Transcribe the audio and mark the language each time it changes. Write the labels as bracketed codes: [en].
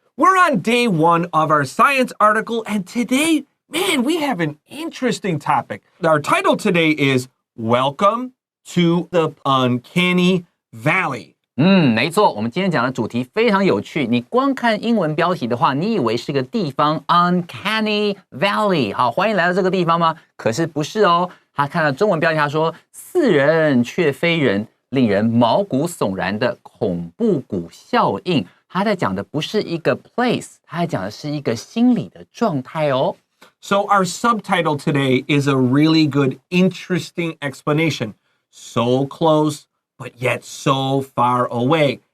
[en] We're on day 1 of our science article, and today, man, we have an interesting topic. Our title today is Welcome to the Uncanny Valley. [zh] 没错，我们今天讲的主题非常有趣。你光看英文标题的话，你以为是个地方 Uncanny Valley， 好，欢迎来到这个地方吗？可是不是哦。他看到中文标题，他说似人却非人，令人毛骨悚然的恐怖谷效应。他在讲的不是一个 place， 他在讲的是一个心理的状态哦。 [en] So our subtitle today is a really good, interesting explanation. So close, but yet so far away.